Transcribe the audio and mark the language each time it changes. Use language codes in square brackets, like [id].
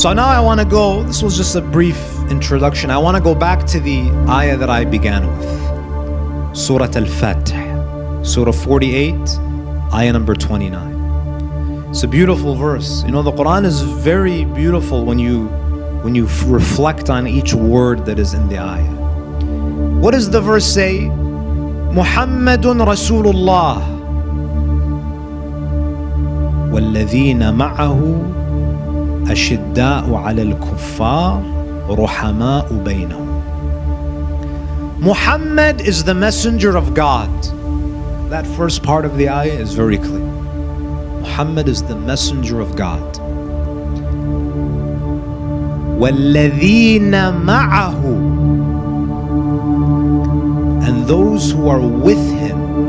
[en] So now I want to go, this was just a brief introduction. I want to go back to the ayah that I began with. Surah Al-Fatih, Surah 48, ayah number 29. It's a beautiful verse. The Quran is very beautiful when you reflect on each word that is in the ayah. What does the verse say? [ar] Muhammadun Rasulullah والذين معه أشداء على الكفار رحماء بينهم. [en] Muhammad is the messenger of God. That first part of the ayah is very clear. Muhammad is the messenger of God. [ar] وَالَّذِينَ مَعَهُ, [en] and those who are with him.